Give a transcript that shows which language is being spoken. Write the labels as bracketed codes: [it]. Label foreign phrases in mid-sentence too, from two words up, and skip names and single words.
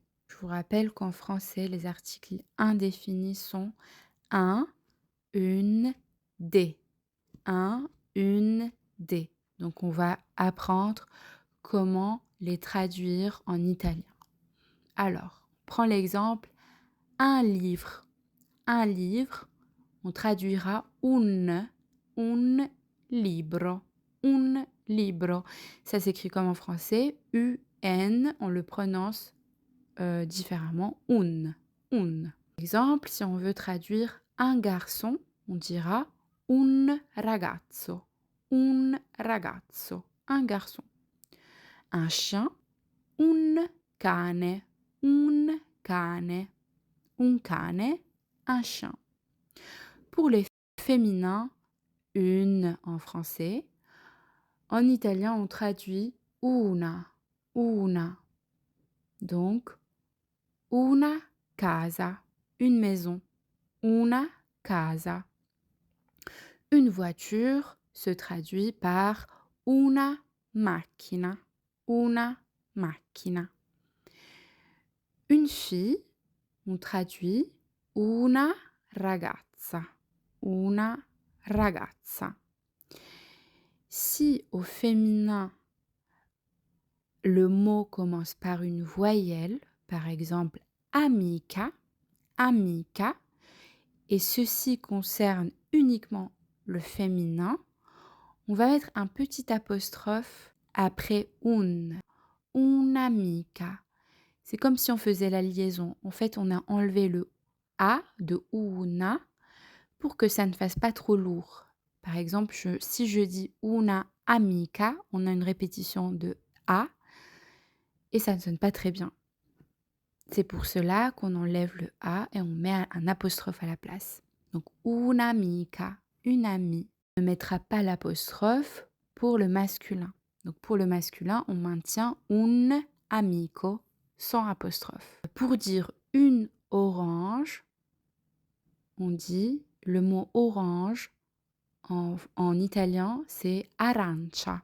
[fr] Je vous rappelle qu'en français, les articles indéfinis sont un, une, des. Un, une, des. Donc, on va apprendre comment les traduire en italien. Alors, on prend l'exemple un livre. Un livre, on traduira [it] un libro. Un libro. [fr] Ça s'écrit comme en français. UN, on le prononce différemment. [it] Un. [fr] Exemple, si on veut traduire un garçon, on dira [it] un ragazzo. Un ragazzo. [fr] Un garçon. Un chien, [it] un cane. Un cane. Un cane, [fr] un chien. Pour les féminins, une en français. En italien, on traduit una. [it] Donc, una casa, [fr] une maison. [it] Una casa. [fr] Une voiture se traduit par [it] una macchina. Una macchina. [fr] Une fille, on traduit [it] una ragazza. Una ragazza. [fr] Si au féminin, le mot commence par une voyelle, par exemple amica, et ceci concerne uniquement le féminin, on va mettre un petit apostrophe après un'amica. C'est comme si on faisait la liaison. En fait, on a enlevé le A de una pour que ça ne fasse pas trop lourd. Par exemple, si je dis [it] una amica, [fr] on a une répétition de A et ça ne sonne pas très bien. C'est pour cela qu'on enlève le A et on met un apostrophe à la place. Donc, [it] una amica, [fr] une amie. On ne mettra pas l'apostrophe pour le masculin. Donc, pour le masculin, on maintient [it] un amico [fr] sans apostrophe. Pour dire une orange, on dit le mot orange en italien, c'est arancia.